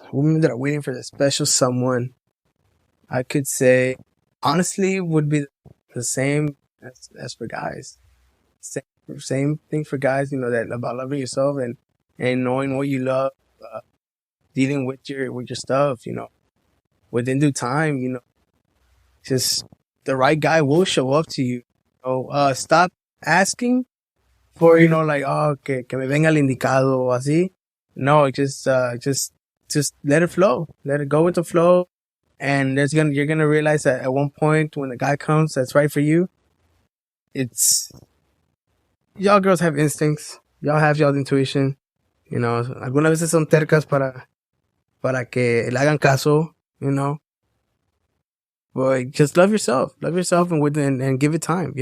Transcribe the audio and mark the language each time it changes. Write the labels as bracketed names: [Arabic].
[English] Women that are waiting for their special someone, I could say, honestly, would be the same as for guys. Same thing for guys, that about loving yourself and knowing what you love, dealing with your stuff, within due time, just the right guy will show up to you. Stop asking for, like, oh, [Spanish] que me venga el indicado o así. [English] No, just let it flow. Let it go with the flow. And you're gonna realize that at one point when the guy comes that's right for you, y'all girls have instincts. Y'all have y'all's intuition. [Spanish] Algunas veces son tercas para que le hagan caso, [English] But just love yourself and give it time.